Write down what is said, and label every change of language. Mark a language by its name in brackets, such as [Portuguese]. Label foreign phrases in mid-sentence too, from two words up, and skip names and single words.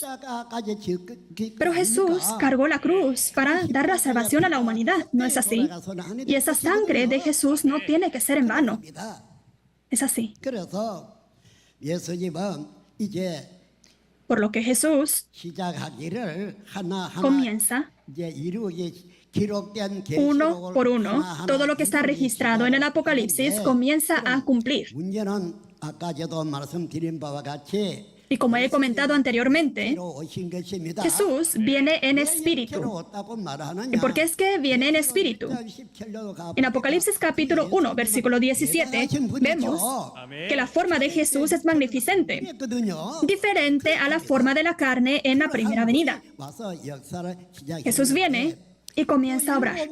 [Spanish] Pero Jesús cargó la cruz para dar la salvación a la humanidad, ¿no es así? Y esa sangre de Jesús no tiene que ser en vano. Es así. Por lo que Jesús [Korean] 시작하기를 하나하나 [Spanish] comienza [Korean] 이제 기록된 [Spanish] uno por uno. [Korean] 하나하나 [Spanish] Todo lo que está registrado en el Apocalipsis comienza a cumplir. [Korean] 문제는 아까 저도 말씀드린 바와 같이 [Spanish] Y como he comentado anteriormente, [Korean] 오신 것입니다. [Spanish] Jesús viene en espíritu. [Korean] 왔다고 말하느냐? [Spanish] ¿Y por qué es que viene en espíritu? En Apocalipsis capítulo 1, versículo 17, vemos que la forma de Jesús es magnificente, diferente a la forma de la carne en la primera venida. Jesús viene y comienza a obrar.